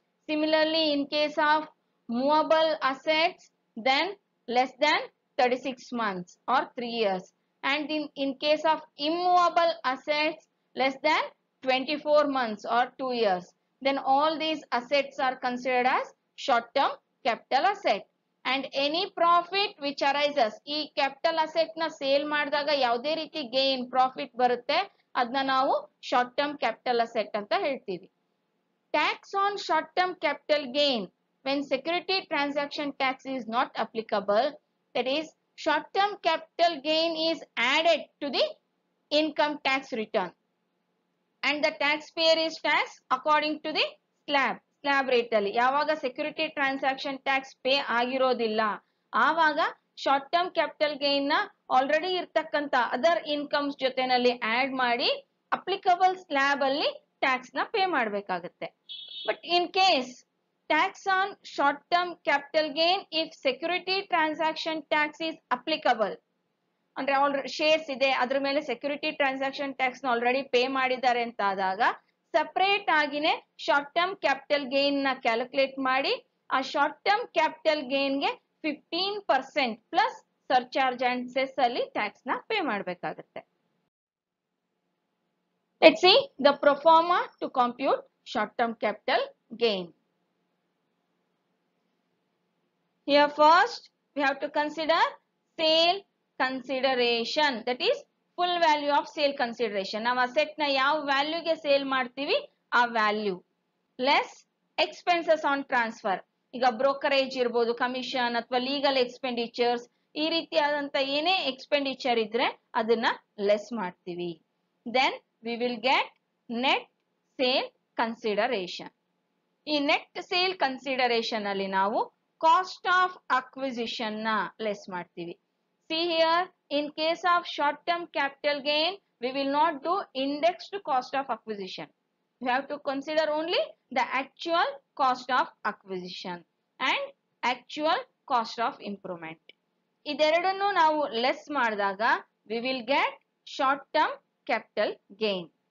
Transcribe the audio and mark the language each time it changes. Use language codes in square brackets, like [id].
[en] Similarly, in case of movable assets, then less than 36 months or 3 years. And in case of immovable assets, less than 24 months or 2 years. Then all these assets are considered as short-term capital asset. And any profit which arises, [kn] ಈ capital asset ನ sale ಮಾಡಿದಾಗ ಯಾವುದೇ ರೀತಿ gain profit ಬರುತ್ತೆ ಅದನ್ನ ನಾವು short term capital asset ಅಂತ ಹೇಳ್ತೀವಿ. [en] Tax on short-term capital gain when security transaction tax is not applicable, that is short-term capital gain is added to the income tax return and the taxpayer is taxed according to the [kn] slab rate ಅಲ್ಲಿ. ಯಾವಾಗ security transaction tax pay ಆಗಿರೋದಿಲ್ಲ ಆವಾಗ short term capital gain ನ already ಇರ್ತಕ್ಕಂತ other incomes ಜೊತೆನಲ್ಲಿ add ಮಾಡಿ applicable slab ಅಲ್ಲಿ tax ನ ಪೇ ಮಾಡಬೇಕಾಗುತ್ತೆ. [en] but in case tax on short term capital gain if security transaction tax is applicable [kn] ಅಂದ್ರೆ ಆಲ್ರೆಡಿ ಶೇರ್ಸ್ ಇದೆ ಅದ್ರ ಮೇಲೆ ಸೆಕ್ಯೂರಿಟಿ ಟ್ರಾನ್ಸಾಕ್ಷನ್ ಟ್ಯಾಕ್ಸ್ ನ ಆಲ್ರೆಡಿ ಪೇ ಮಾಡಿದ್ದಾರೆ ಅಂತ ಆದಾಗ separate ಆಗಿನೇ short term capital gain ನ ಕ್ಯಾಲ್ಕುಲೇಟ್ ಮಾಡಿ ಆ ಶಾರ್ಟ್ ಟರ್ಮ್ ಕ್ಯಾಪಿಟಲ್ ಗೇನ್ ಗೆ 15% ಪ್ಲಸ್ ಸರ್ಚಾರ್ಜ್ ಅಂಡ್ ಸೆಸ್ ಅಲ್ಲಿ ಟ್ಯಾಕ್ಸ್ ನ ಪೇ ಮಾಡಬೇಕಾಗುತ್ತೆ. [en] Let's see the pro forma to compute short term capital gain. Here first we have to consider sale consideration, that is full value of sale consideration. [kn] ನಾವು asset ನ ಯಾವ ವ್ಯಾಲ್ಯೂಗೆ sale ಮಾಡ್ತೀವಿ ಆ value less expenses on transfer. ಈಗ brokerage ಇರ್ಬೋದು, commission ಅಥವಾ legal expenditures, ಈ ರೀತಿಯಾದಂತ ಏನೇ ಎಕ್ಸ್ಪೆಂಡಿಚರ್ ಇದ್ರೆ ಅದನ್ನ ಲೆಸ್ ಮಾಡ್ತೀವಿ. [en] Then we will get net sale consideration. [kn] ಈ ನೆಟ್ ಸೇಲ್ ಕನ್ಸಿಡರೇಷನ್ ಅಲ್ಲಿ ನಾವು ಕಾಸ್ಟ್ ಆಫ್ ಅಕ್ವಿಸಿಷನ್ ನ ಲೆಸ್ ಮಾಡ್ತೀವಿ. [en] See here, in case of short-term capital gain, we will not do indexed cost of acquisition. We have to consider only the actual cost of acquisition and actual cost of improvement. [kn] ಇದೆರಡನ್ನು ನಾವು less ಮಾಡಿದಾಗ [en] we will get short-term capital gain.